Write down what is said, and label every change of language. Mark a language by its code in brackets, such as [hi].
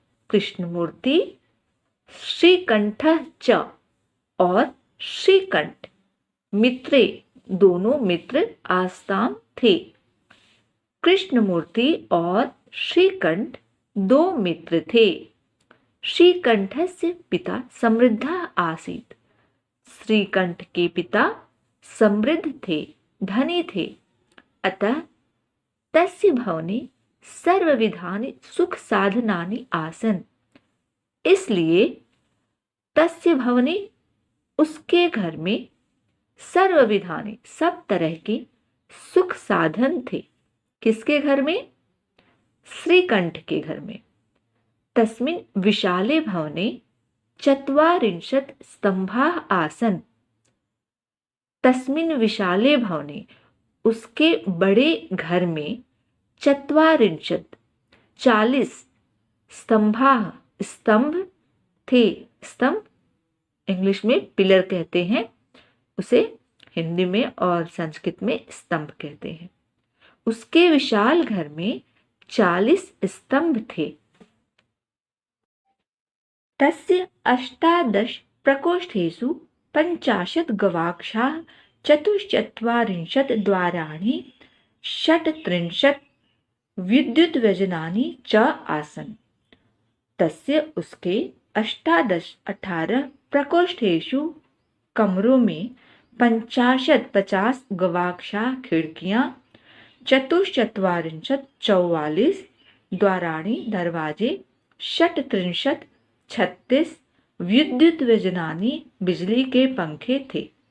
[sa] कृष्णमूर्ति श्रीकंठ च [hi] और [sa] श्रीकंठ मित्रे [hi] दोनों मित्र [sa] आस्ताम [hi] थे। कृष्णमूर्ति और श्रीकंठ दो मित्र थे। [sa] श्रीकंठस्य पिता समृद्ध आसीत्। [hi] श्रीकंठ के पिता समृद्ध थे, धनी थे। [sa] अतः तस्य भवने सर्वविधानि सुख साधनानि आसन। [hi] इसलिए [sa] तस्य भवने [hi] उसके घर में [sa] सर्वविधानि [hi] सब तरह के सुख साधन थे। किसके घर में? श्रीकंठ के घर में। [sa] तस्मिन् विशाले भवने चत्वारिंशत् स्तंभाः आसन। तस्मिन् विशाले भवने [hi] उसके बड़े घर में [sa] चत्वारिंशत् [hi] 40 [sa] स्तंभाः [hi] स्तंभ थे। स्तंभ इंग्लिश में पिलर कहते हैं, उसे हिंदी में और संस्कृत में स्तंभ कहते हैं। उसके विशाल घर में 40 स्तंभ थे। [sa] तस्य 18 प्रकोष्ठेषु 50 गवाक्षाः 44 द्वाराणि 36 विद्युद्व्यजनानि च आसन्। [hi] तस्य उसके 18 [sa] प्रकोष्ठेषु [hi] कमरों में 50 [sa] गवाक्षाः [hi] खिड़कियां, 44 [sa] द्वाराणि [hi] दरवाजे, 36 [sa] विद्युत व्यजनानी [hi] बिजली के पंखे थे।